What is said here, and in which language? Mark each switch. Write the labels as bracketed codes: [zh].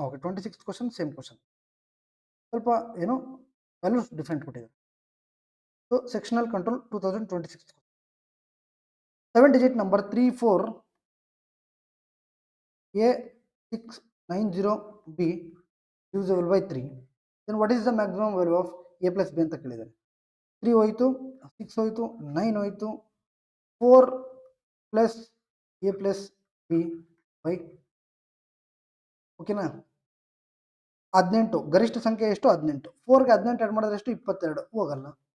[kn] Okay, 26th question same question, ಸ್ವಲ್ಪ ಏನು values different ಕೊಟ್ಟಿದ್ದಾರೆ. [en] So sectional control 2026 7-digit number 34A690B divisible by 3. Then what is the maximum value of A plus B [kn] ಅಂತ ಕೇಳಿದ್ದಾರೆ. 3 ಹೋಯಿತು, 6 ಹೋಯಿತು, 9 ಹೋಯಿತು, 4 plus A plus B by, ಓಕೆನಾ. 18 ಗರಿಷ್ಠ ಸಂಖ್ಯೆ ಎಷ್ಟು 18. 4ಗೆ 18 ಆ್ಯಡ್ ಮಾಡಿದ್ರೆ ಎಷ್ಟು 22 ಹೋಗಲ್ಲ.